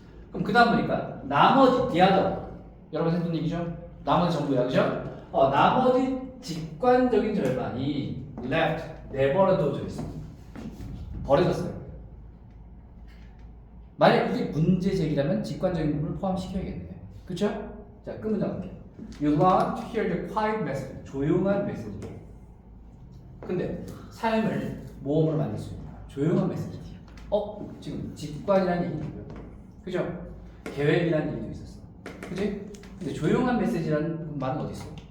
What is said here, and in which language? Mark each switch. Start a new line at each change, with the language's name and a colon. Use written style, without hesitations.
Korean: 그럼 그 다음 보니까 나머지 the other, 여러분 했던 얘기죠? 나머지 전부야. 그죠? 나머지 직관적인 절반이 left, 내버려둬져 있습니다. 버려졌어요. 만약 이게 문제 제기라면 직관적인 부분을 포함시켜야겠네. 그쵸? 자, 끝 문장 볼게요.
English: You want to hear the quiet message.
Korean: 조용한 메시지. 근데 삶을 모험으로 만들 수 있는 조용한 메시지. 지금 직관이라는 얘기고요. 그죠? 계획이라는 얘기도 있었어. 그치? 근데 조용한 메시지라는 말은 어디 있어?